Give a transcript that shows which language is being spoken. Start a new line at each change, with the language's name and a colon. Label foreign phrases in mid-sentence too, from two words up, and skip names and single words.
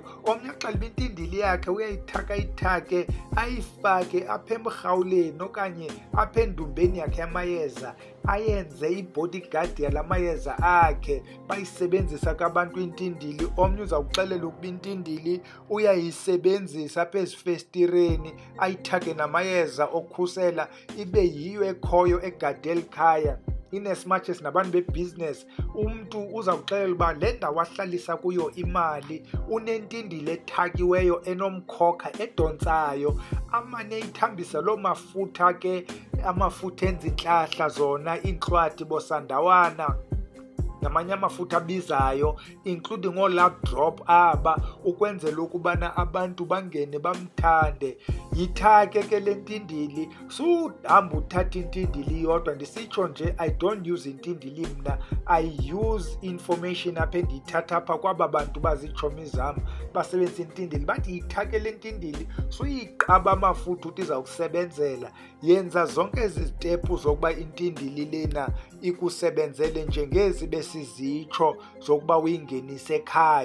Xhosa: Omnye axelibe intindili yakhe uyayithaka ayifake apha emrhawuleni okanye apha endumbeni yakhe yamayeza, ayenze ibodyguard yalamayeza akhe bayisebenzisa kabantu intindili. Omnye uzawuxelela ukuba intindili uyayisebenzisa apha ezifestireni ayithage namayeza okhusela ibe yiyo ekhoyo egade elikhaya.
English: In as much as
Xhosa: nabantu bebhizinesi umntu uzawuxelela uba le ndawo ahlalisa kuyo imali unentindili ethakiweyo enomkhokha edontsayo, amane ithambisa loo mafutha ke, amafutha enza intlahla zona, iintlwathi bosandawana namanye amafutha abizayo including oo-lap drop aba, ukwenzela ukubana abantu bangene bamthande. Yithake ke le ntindili, suhamba uthatha intindili yodwa. Ndisitsho nje
English: I don't use
Xhosa: intindili mna,
English: I use information
Xhosa: apha endiyithatha apha kwaba bantu bazitshomi zam basebenzisa intindili. Bathi yithake le ntindili suyiqaba amafutha uthi izawukusebenzela. Yenza zonke ezi zitepu zokuba intindili lena ikusebenzele njengezi besizitsho zokuba uyingenise ekhaya.